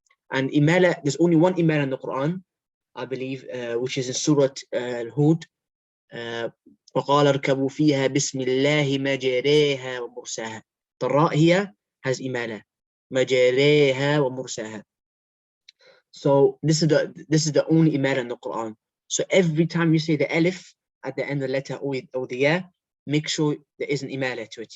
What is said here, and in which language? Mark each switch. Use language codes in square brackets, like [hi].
[en] And imala, there's only one imala in the Quran, I believe, which is in Surah Al-Hud. [ar] وقال اركبوا فيها بسم الله مجريها ومرساها. [en] The ra here has imala. [ar] مجريها ومرساها. [en] So this is the only imala in the Quran. So every time you say the alif at the end of the letter or the ya, make sure there is an imala to it.